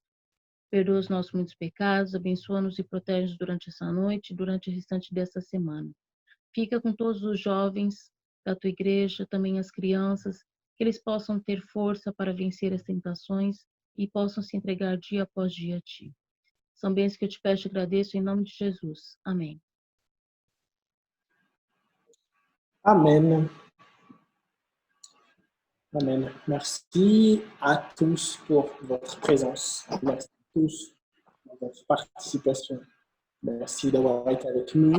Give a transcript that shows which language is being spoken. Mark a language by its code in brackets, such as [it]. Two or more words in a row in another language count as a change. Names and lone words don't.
[pt] Perdoa os nossos muitos pecados, abençoa-nos e protege-nos durante essa noite e durante o restante dessa semana. Fica com todos os jovens da tua igreja, também as crianças, que eles possam ter força para vencer as tentações e possam se entregar dia após dia a ti. São bênçãos que eu te peço e agradeço em nome de Jesus. Amém. Amen. Amen. [fr] Merci à tous pour votre présence. Merci à tous pour votre participation. Merci d'avoir été avec nous.